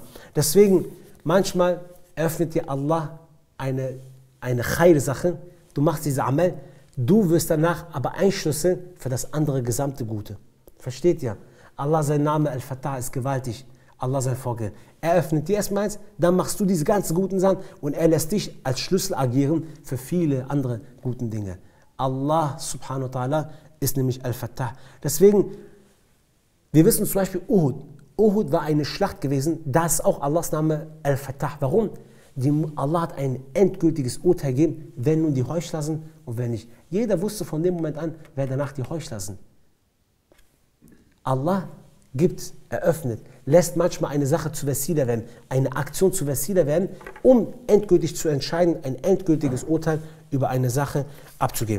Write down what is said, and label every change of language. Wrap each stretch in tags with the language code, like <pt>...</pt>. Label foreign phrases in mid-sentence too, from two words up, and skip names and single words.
<de>Deswegen, manchmal öffnet dir Allah eine Khair-Sache, du machst diese Amal, du wirst danach aber ein Schlüssel für das andere gesamte Gute. Versteht ihr? Allah, sein Name Al-Fattah ist gewaltig. Allah sein Vorgehen. Er öffnet dir erstmal eins, dann machst du diese ganzen guten Sachen und er lässt dich als Schlüssel agieren für viele andere guten Dinge.</de> <ar>الله سبحانه وتعالى</ar> <de>ist nämlich Al-Fattah. Deswegen, wir wissen zum Beispiel Uhud. Uhud war eine Schlacht gewesen, da ist auch Allahs Name Al-Fattah. Warum? Allah hat ein endgültiges Urteil gegeben, wer nun die Heuchler sind und wer nicht. Jeder wusste von dem Moment an, wer danach die Heuchler sind. Allah gibt, eröffnet, lässt manchmal eine Sache zu Wasila werden, eine Aktion zu Wasila werden, um endgültig zu entscheiden, ein endgültiges Urteil über eine Sache abzugeben.</de>